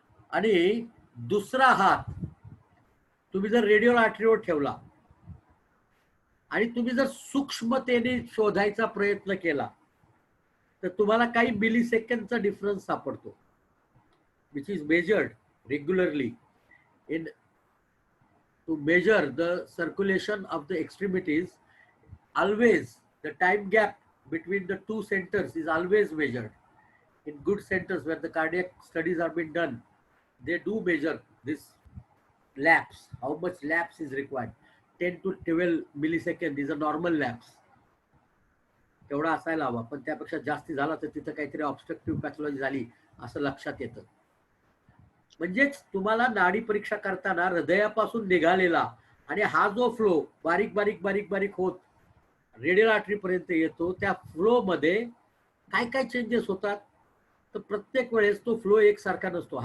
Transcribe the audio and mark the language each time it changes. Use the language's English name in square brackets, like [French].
[Marathi] आणि दुसरा हात तुम्ही जर रेडियल आर्टरीवर ठेवला आणि तुम्ही जर सूक्ष्मतेने शोधायचा प्रयत्न केला तर तुम्हाला काही मिली सेकंडचा डिफरन्स सापडतो, [English] which is measured regularly in to measure the circulation of the extremities. Always the time gap between the two centers is always measured. In good centers where the cardiac studies are being done, they do measure this lapse, how much lapse is required. 10 to 12 millisecond is a normal lapse. [Marathi] तेवढा असायला हवा, पण त्यापेक्षा जास्ती झाला तर तिथं काहीतरी ऑब्स्ट्रक्टिव्ह पॅथॉलॉजी झाली असं लक्षात येतं. म्हणजेच तुम्हाला नाडी परीक्षा करताना हृदयापासून निघालेला आणि हा जो फ्लो बारीक बारीक बारीक बारीक होत रेडियल आर्टरी पर्यंत येतो त्या फ्लो मध्ये काय काय चेंजेस होतात तर प्रत्येक वेळेस तो फ्लो एकसारखा नसतो.